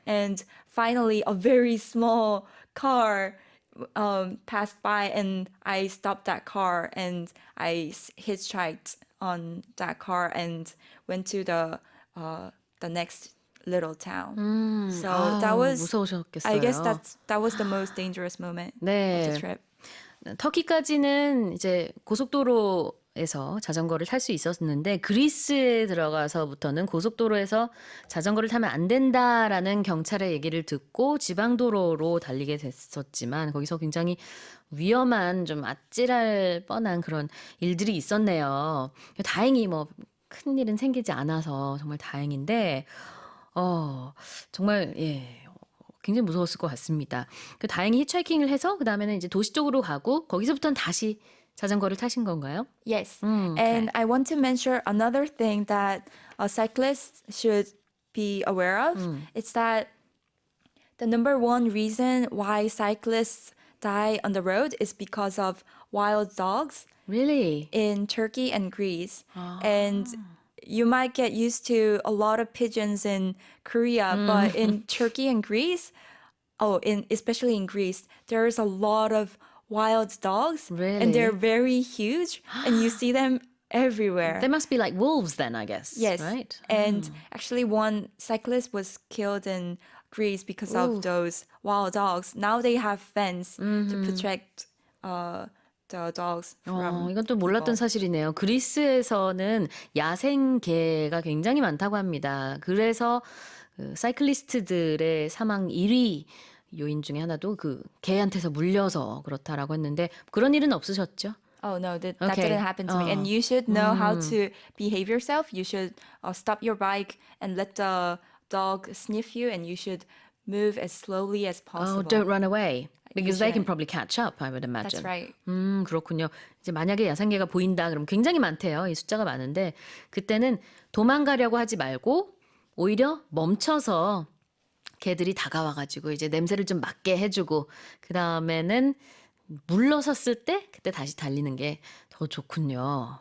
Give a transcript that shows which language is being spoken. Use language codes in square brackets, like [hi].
[en] And finally, a very small car passed by, and I stopped that car, and I hitchhiked on that car and went to the next little town. So that was, [ko] 무서우셨겠어요. [en] I guess that was the most dangerous moment of [ko] 네. [en] the trip. [ko] 터키까지는 이제 고속도로에서 자전거를 탈 수 있었는데 그리스에 들어가서부터는 고속도로에서 자전거를 타면 안 된다라는 경찰의 얘기를 듣고 지방도로로 달리게 됐었지만 거기서 굉장히 위험한 좀 아찔할 뻔한 그런 일들이 있었네요. 다행히 뭐 큰일은 생기지 않아서 정말 다행인데 정말 굉장히 무서웠을 것 같습니다. 다행히 히치하이킹을 해서 그 다음에는 이제 도시 쪽으로 가고 거기서부터는 다시 자전거를 타신 건가요? [en] Yes. Okay. And I want to mention another thing that cyclists should be aware of. It's that the number one reason why cyclists die on the road is because of wild dogs Really? in Turkey and Greece. And you might get used to a lot of pigeons in Korea, but in Turkey and Greece, especially in Greece, there's a lot of wild dogs. Really? And they're very huge, and you see them everywhere. They must be like wolves then, I guess. Yes. Right? And actually one cyclist was killed in Greece because of those wild dogs. Now they have fence to protect the dogs from [ko] 이건 또 몰랐던 [en] people. [ko] 사실이네요. 그리스에서는 야생개가 굉장히 많다고 합니다. 그래서 그 사이클리스트들의 사망 1위 요인 중에 하나도 그 개한테서 물려서 그렇다라고 했는데 그런 일은 없으셨죠? [en] Oh no, that Okay. didn't happen to me. And you should know how to behave yourself. You should stop your bike and let the dog sniff you, and you should move as slowly as possible. Don't run away. Because they can probably catch up, I would imagine. That's right. [ko] 그렇군요. 이제 만약에 야생개가 보인다 그러면 굉장히 많대요. 이 숫자가 많은데 그때는 도망가려고 하지 말고 오히려 멈춰서 개들이 다가와가지고 이제 냄새를 좀 맡게 해주고 그 다음에는 물러섰을 때 그때 다시 달리는 게 더 좋군요.